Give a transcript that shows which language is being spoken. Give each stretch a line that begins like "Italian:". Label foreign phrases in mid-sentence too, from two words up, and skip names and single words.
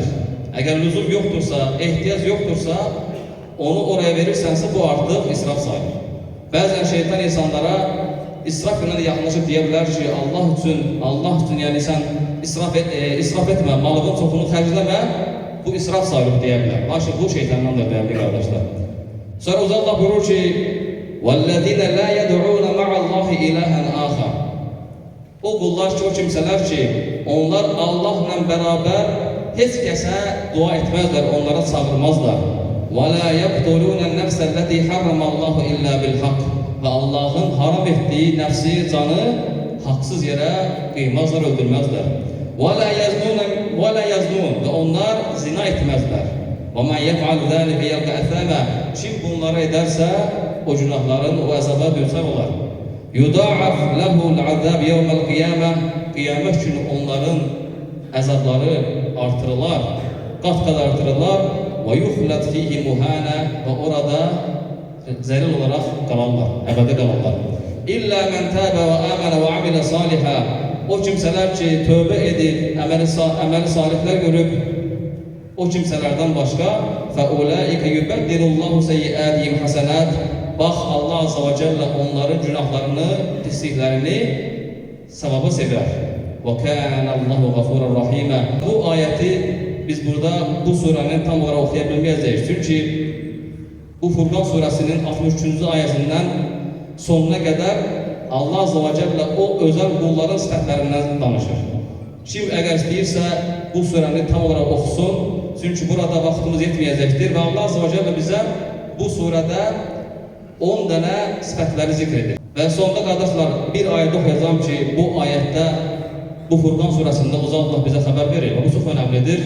Azerbaijani: Əgər lüzum yoxdursa, ehtiyac yoxdursa, onu oraya verirsənsə, bu artıq israf sayılır. Bəzən şeytan insanlara israf yönə də yaxınlaşıb deyə bilər ki, Allah üçün, yəni sən israf etmə, malığın çoxunu xərcləmə, bu israf sayılır deyə bilər. Lakin bu şeytandandır, dəyərli qardaşlar. Sonra Allah buyurur ki,
Arabic: وَالَّذِينَ لَا يَدْعُونَ مَعَ اللّٰهِ إِلَهًا آخَرَ
Azerbaijani: O qullar ki, o kimsələr ki, onlar Allahla bərabər heç kəsə dua etməzlər, onlara çağırmazlar.
Arabic: وَلَا يَقْتُلُونَ النَّفْسَ الَّتِي حَرَّمَ اللّٰهُ إِلَّا بِالْحَقِّ
Azerbaijani: Və Allahın haram etdiyi nəfsi, canı haqsız yerə qıymazlar, öldürməzlər.
Arabic: وَلَا يَزْنُونَ
Azerbaijani: Və onlar zina etməzlər.
Arabic: وَمَنْ يَفْعَلْ ذَلِكَ يَلْقَ أَثَامًا
Azerbaijani: Kim bunları edərsə, o günahların, o əzaba düçar olar.
Arabic: يُضَاعَفْ لَهُ الْعَذَابِ يَوْمَ الْقِيَامَةِ
Azerbaijani: Qiyamət günü onların əzabları artırılar, qat-qat artırılar.
Arabic: وَيُخْلَدْ فِيهِ مُهَانًا
Azerbaijani: Və orada zəlil olaraq qalarlar, əbədi qalarlar.
Arabic: إلا من تاب و آمن و عمل صالحا
Azerbaijani: O kimsələr ki, tövbə edib, əməli salihlər görüb, o kimsələrdən başqa
Arabic: فَأُولَٰئِكَ يُبَدِّلُ اللّٰهُ سَيِّئَاتِهِمْ حَسَنَاتٍ
Azerbaijani: Bax, Allah
Arabic: عز و جل
Azerbaijani: onların günahlarını, pisliklərini savaba sevər.
Arabic: وَكَانَ اللّٰهُ غَفُورًا رَحِيمًا
Azerbaijani: Bu ayəti biz burada bu surenin
Turkish: tam olarak okuyabilməyəcəyik.
Azerbaijani: Çünki bu Furqan suresinin 63-cü ayəsindən sonuna qədər Allah
Arabic: عز و جل
Azerbaijani: o özel qulların sifətlərindən danışır. Kim əgər istəyirsə bu surəni tam olaraq oxusun. Çünki burada vaxtımız yetməyəcəkdir və Allah
Arabic: عز و جل
Azerbaijani: bizə bu surədə 10 dənə sifətləri zikr edir. Və sonda qardaşlar bir ayət oxuyacağım ki, bu ayətdə bu Furqan surəsində Uca Allah bizə xəbər verir və bu çox önəmlidir.